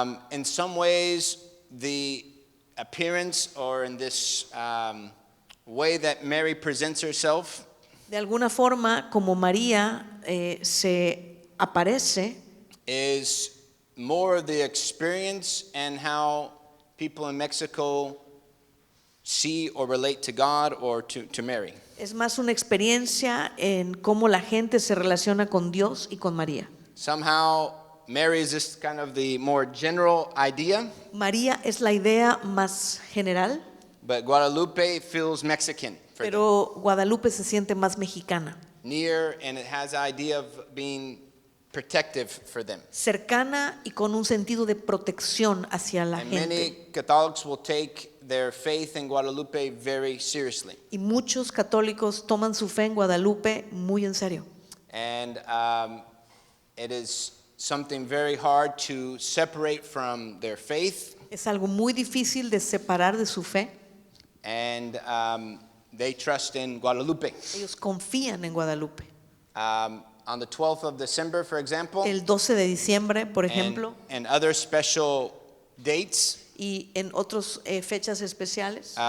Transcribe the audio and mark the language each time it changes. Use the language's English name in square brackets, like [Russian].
[English] In some ways, the appearance or in this way that Mary presents herself [Spanish] De alguna forma, como María se aparece, [English] is more of the experience and how people in Mexico see or relate to God or to Mary. [Spanish] es más una experiencia en cómo la gente se relaciona con Dios y con María. [English] Somehow, Mary is just kind of the more general idea, [Spanish] María es la idea más general, [English] but Guadalupe feels Mexican for them. [Spanish] pero Guadalupe se siente más mexicana, [English] Near, and it has the idea of being protective for them. [Spanish] cercana y con un sentido de protección hacia la [English] And [Spanish] gente. [English] many Catholics will take their faith in Guadalupe very seriously. [Spanish] Y muchos católicos toman su fe en Guadalupe muy en serio. [English] And it is something very hard to separate from their faith. [Spanish] Es algo muy difícil de separar de su fe. [English] And they trust in Guadalupe. [Spanish] Ellos confían en Guadalupe. [English] On the 12th of December, for example, [Spanish] El 12 de diciembre, por ejemplo, [English] and other special dates, [Spanish] y en otras fechas especiales.